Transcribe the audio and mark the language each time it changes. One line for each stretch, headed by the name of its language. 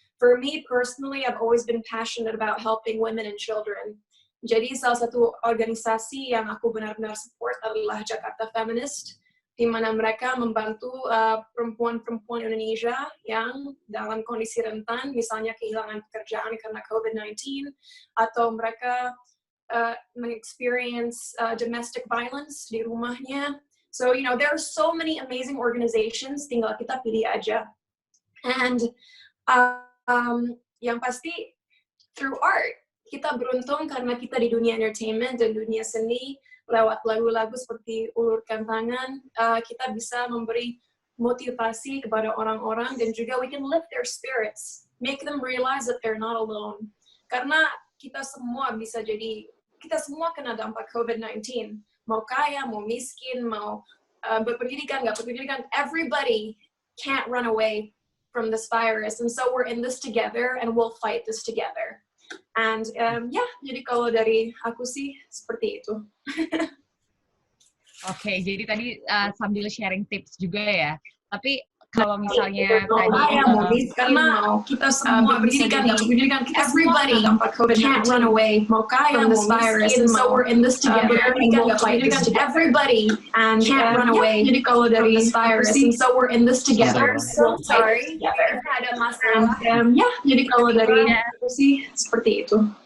English: For me personally, I've always been passionate about helping women and children.
Indonesian: Jadi salah satu organisasi yang aku benar-benar support adalah Jakarta Feminist, di mana mereka membantu perempuan-perempuan Indonesia yang dalam kondisi rentan, misalnya kehilangan pekerjaan karena COVID-19, atau mereka mengexperience domestic violence di rumahnya.
English: So, you know, there are so many amazing organizations, tinggal kita pilih aja.
Indonesian: And yang pasti, through art, kita beruntung karena kita di dunia entertainment dan dunia seni, lewat lagu-lagu seperti Ulurkan Tangan, kita bisa memberi motivasi kepada orang-orang dan juga we can lift their spirits, make them realize that they're not alone. Karena kita semua bisa jadi, kita semua kena dampak COVID-19. Mau kaya, mau miskin, mau berpendidikan, nggak berpendidikan, everybody can't run away from this virus.
English: And so we're in this together and we'll fight this together.
Indonesian: And jadi kalau dari aku sih seperti itu. Oke, jadi tadi sambil sharing tips juga ya. Tapi kalau misalnya tadi
English: karena kita semua berpendidikan, everybody can't run away from this virus, and so we're in this together. Everybody can't run away from this virus, and so we're in this together.
Indonesian: So sorry, ada masalah. Jadi kalau dari aku sih seperti itu.